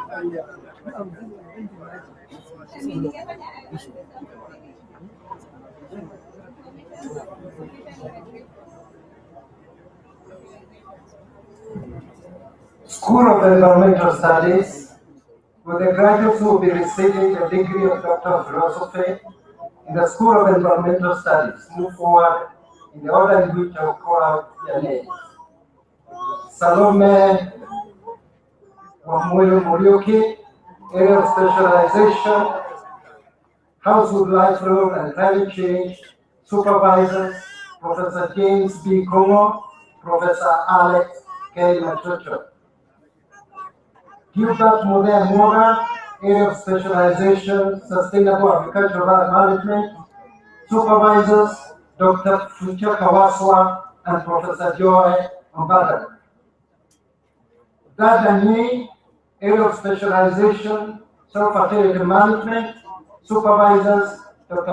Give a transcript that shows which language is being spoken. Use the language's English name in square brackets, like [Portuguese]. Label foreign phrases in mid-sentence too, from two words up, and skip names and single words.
[English] School of Environmental Studies, with the graduates who will be receiving the degree of Doctor of Philosophy in the School of Environmental Studies, move forward in the order in which I will call out their names. Salome Wamuelu Muriuki, Area of Specialization, Household Life Rule and Climate Change, Supervisors, Professor James B. Kongo, Professor Alex K. Machocho. Gilbert Mudea Mora, Area of Specialization, Sustainable Agricultural Management, Supervisors, Dr. Fucha Kawaswa and Professor Joy Mbada. Dadani, Area of Specialization, Self-Fertility Management, Supervisors, Dr.